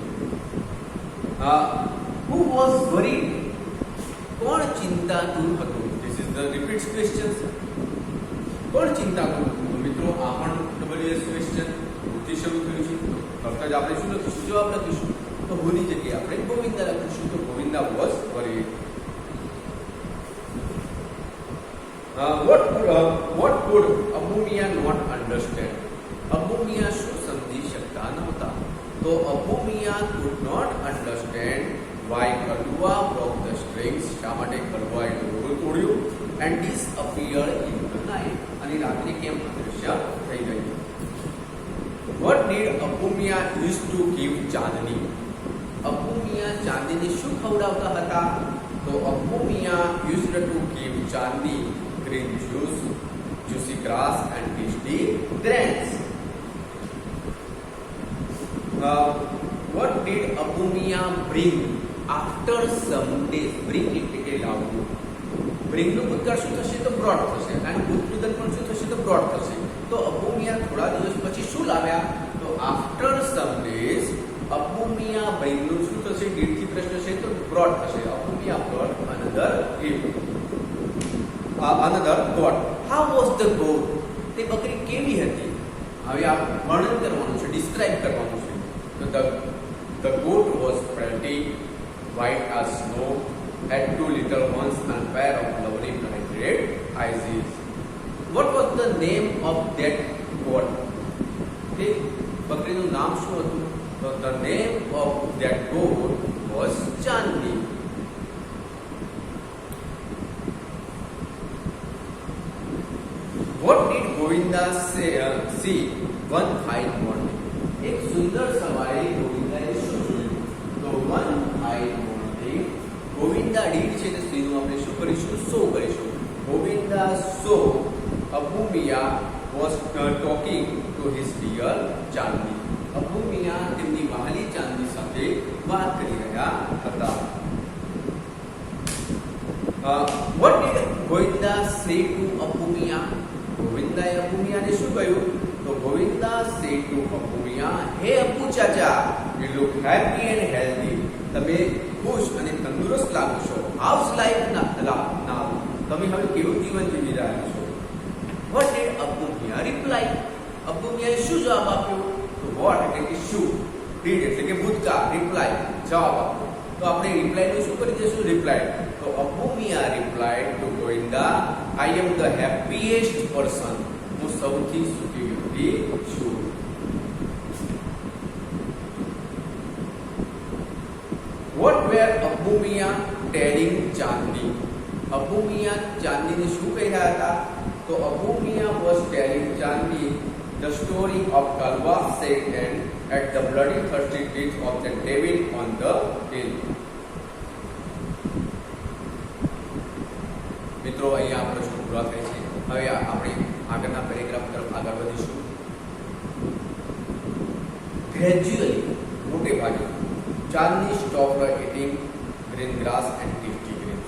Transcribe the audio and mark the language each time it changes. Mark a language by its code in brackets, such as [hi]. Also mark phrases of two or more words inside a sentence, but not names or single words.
[en] Who was worried? [gu] કોણ ચિંતાતુર હતું? [en] This is the repeat questions. [gu] કોણ ચિંતાતુર હતું? મિત્રો, આ પણ [en] WS question [gu] પૂરથી શરૂ થયું છે. તરત જ આપણે શું લખીશું? જવાબ લખીશું. તો ભૂલની જગ્યાએ આપણે ગોવિંદા લખીશું. [en] તો ગોવિંદા was worried. What could Abu Miya not understand? [gu] Abu Miya શું સમજી શકતા નહોતા? [en] તો Abu Miya could not understand why Kadua broke the strings. [gu] શા માટે કડવાએ દોરડું તોડ્યું? [en] And disappeared in the night. [gu] અને રાત્રે કેમ અદૃશ્ય થઈ ગઈ? [en] What did Abu Miya used to give Chandni? [gu] Abu Miya ચાંદીને શું ખવડાવતા હતા? [en] તો Abu Miya used to give Chandni green juice, juicy grass and tasty grains. What did Abu Miya bring after some days? [gu] Bring એટલે કે લાવવું. Bring નું ભૂતકાળ શું થશે? તો brought થશે. અને ભૂતપૂર્વ પણ શું થશે? તો brought થશે. તો Abu Miya થોડા દિવસ પછી શું લાવ્યા? તો [en] after some days [gu] Abu Miya bring નું શું થશે? did થી પ્રશ્ન છે તો brought થશે. [en] Abu Miya brought another gift. Another goat. How was the goat? [gu] તે બકરી કેવી હતી? હવે આ વર્ણન કરવાનું છે, ડિસ્ક્રાઇબ કરવાનું છે. [en] તો the goat was pretty, white as snow, had two little horns and pair of lovely bright red eyes. What was the name of that goat? [gu] તે બકરીનું નામ શું હતું? [en] તો the name of that goat was Chandni. What did Govinda see one fine morning? [gu] એક સુંદર સવારે ગોવિંદાએ શું જોયું? તો [en] one fine morning [gu] ગોવિંદા did છે તો સ્ત્રીનું આપણે શું કરીશું? so કરીશું. [en] Govinda saw Abu Miya was talking to his dear Chandni. [gu] Abu Miya તેમની વહાલી ચાંદની સાથે વાત કરી રહ્યા હતા. [en] What did Govinda say to Abu Miya? [gu] ગોવિંદાએ અબુ મિયાને શું કહ્યું? તો ગોવિંદા [en] said to Abu Miya, [gu] hey અબુ ચાચા, [en] you look happy and healthy. [gu] તમે ખુશ અને તંદુરસ્ત લાગો છો. [en] How's life now? [gu] તમે હવે કેવું જીવન જીવી રહ્યા છો? [en] What did Abu Miya reply? [gu] અબુ મિયાએ શું જવાબ આપ્યો? તો what એટલે કે શું, did એટલે કે ભૂતકાળ, reply જવાબ આપ્યો. તો આપણે રિપ્લાય નું શું કરી દઈશું? રિપ્લાય. [en] તો Abu Miya replied to Govinda, I am the happiest person. [gu] હું સૌથી સુખી વ્યક્તિ છું. [en] What were Abu Miya telling Chandni? [gu] Abu Miya ચાંદનીને શું કહી રહ્યા હતા? [en] તો Abu Miya was telling Chandni the story of Kalwa Satan at the bloody thirsty teeth of the devil on the hill. [gu] મિત્રો, અહીંયા પ્રશ્નો પૂરા થાય છે. હવે આપણે આગળના પેરેગ્રાફ તરફ આગળ વધીશું. [en] ગ્રેજ્યુઅલી [gu] મોટે ભાગે [en] ચાંદની stop eating green grass and tasty green.